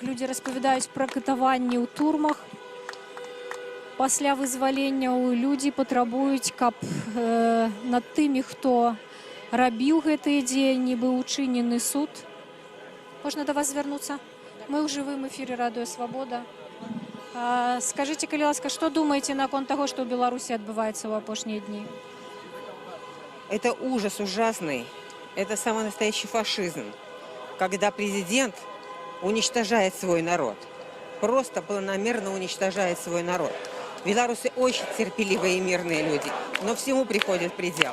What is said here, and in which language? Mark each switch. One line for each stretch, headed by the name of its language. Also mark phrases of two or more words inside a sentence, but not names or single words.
Belarusian: Людзі распавядаюць пра катаванні ў турмах. Пасля вызваленняў людзі патрабуюць, каб над тымі, хто рабіў гэтыя дзеянні, быў учынены суд. Можна да вас звярнуцца? Мы ў жывым эфіры Радыё Свабода. Скажите, калі ласка,
Russian: что думаете наконт того, что в Беларуси отбывается в апошние дни? Это ужас ужасный. Это самый настоящий фашизм. Когда президент уничтожает свой народ. Просто планомерно уничтожает свой народ. Белорусы очень терпеливые и мирные люди. Но всему приходит предел.